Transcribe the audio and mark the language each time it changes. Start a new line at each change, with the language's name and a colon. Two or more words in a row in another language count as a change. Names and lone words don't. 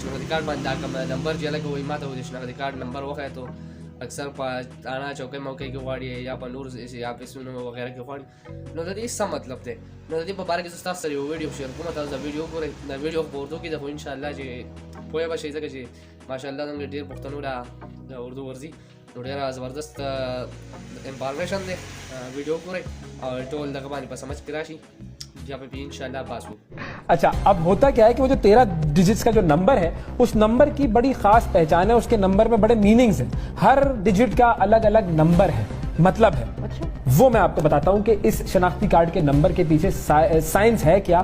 Pashto: شناختي کارت باندې دا کوم نمبر چې هلکه وایي ما ته د شناختي کارت نمبر وښیه تو اکثر په انا چوکۍ موقع کې غواړي یا په نور یا پیسونو وغیره کې غواړي نو د دې څه مطلب دی نو د دې په باره کې زه ستاسو سره یو ویډیو شیر کوم تاسو دا ویډیو وګورئ دا ویډیو په اردو کې ده خو انشاءالله چې پوهه به شئ ځکه چې ماشاءالله زموږ ډېر پښتنو د اردو ورځي نو ډېره زبردست انفارمیشن دی ویډیو وګورئ او ټول دغه باندې په سمجھ کې راشي
Urdu: جہاں پے بھی انشاءاللہ پاس ہو. اچھا، اب ہوتا کیا ہے کہ وہ جو 13 ڈیجٹس کا جو نمبر ہے اس نمبر کی بڑی خاص پہچان ہے، اس کے نمبر میں بڑے میننگز ہیں، ہر ڈیجٹ کا الگ الگ نمبر ہے، مطلب ہے. اچھا، وہ میں آپ کو بتاتا ہوں کہ اس شناختی کارڈ کے نمبر کے پیچھے سائنس ہے کیا.